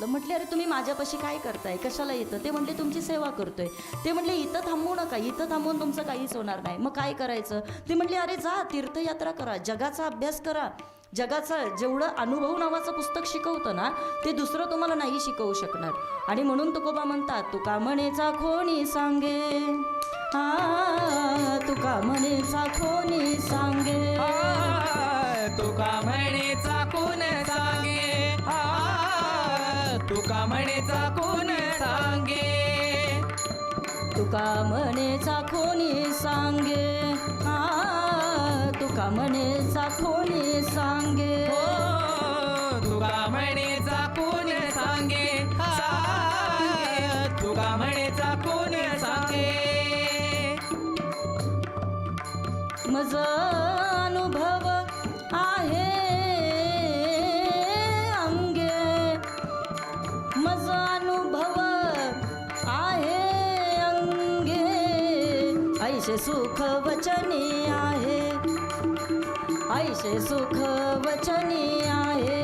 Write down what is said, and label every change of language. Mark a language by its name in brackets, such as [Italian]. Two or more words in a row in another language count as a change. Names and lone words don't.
[Marathi] म्हटले अरे तुम्ही माझ्यापाशी काय करताय, कशाला येतं. ते म्हटले तुमची सेवा करतोय. ते म्हटले इथं थांबू नका, इथं थांबून तुमचं काहीच होणार नाही. मग काय करायचं. ते म्हटले अरे जा तीर्थयात्रा करा, जगाचा अभ्यास करा. जगाचं जेवढं अनुभव नावाचं पुस्तक शिकवतं ना, ते दुसरं तुम्हाला नाही शिकवू शकणार. आणि म्हणून तुकोबा म्हणतात तुका म्हणेचा कोणी सांगे, तुका म्हणेचा कोणी सांगे, तुका म्हणेचा कोण सांगे, तुका म्हणेचा कोण सांगे, तुका म्हणेचा कोणी सांगे, तुका म्हणेचा कोणी सांगे, तुका म्हणेचा कोण सांगे, तुका म्हणेचा कोण सांगे. मज अनुभव आहे अंगे, मज अनुभव आहे अंगे, ऐशे सुख वचनी आहे, ऐशे सुख वचनी आहे.